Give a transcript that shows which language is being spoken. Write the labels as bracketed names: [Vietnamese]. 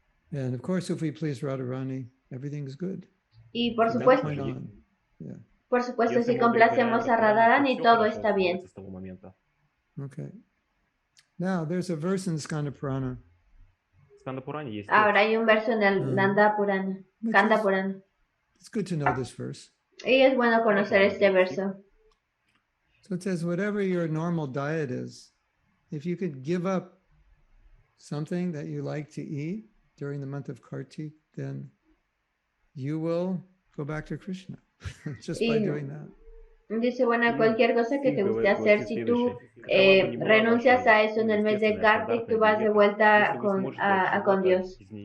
[English] And of course, if we please Radharani, everything is good. [Spanish] Y por supuesto, si complacemos a Radharani, todo está bien. [English] Okay. Now, there's a verse in Skanda Purana. [Spanish] Ahora hay un verso en el Nanda Purana, Kanda Purana. [English] It's good to know this verse. [Spanish] Y es bueno conocer este verso. [English] So it says, whatever your normal diet is, if you could give up something that you like to eat during the month of Kartik, then you will go back to Krishna just by doing that. [Spanish] Dice, bueno, cualquier cosa que te guste hacer, si tú renuncias a eso en el mes de Kartik, tú vas de vuelta con Dios.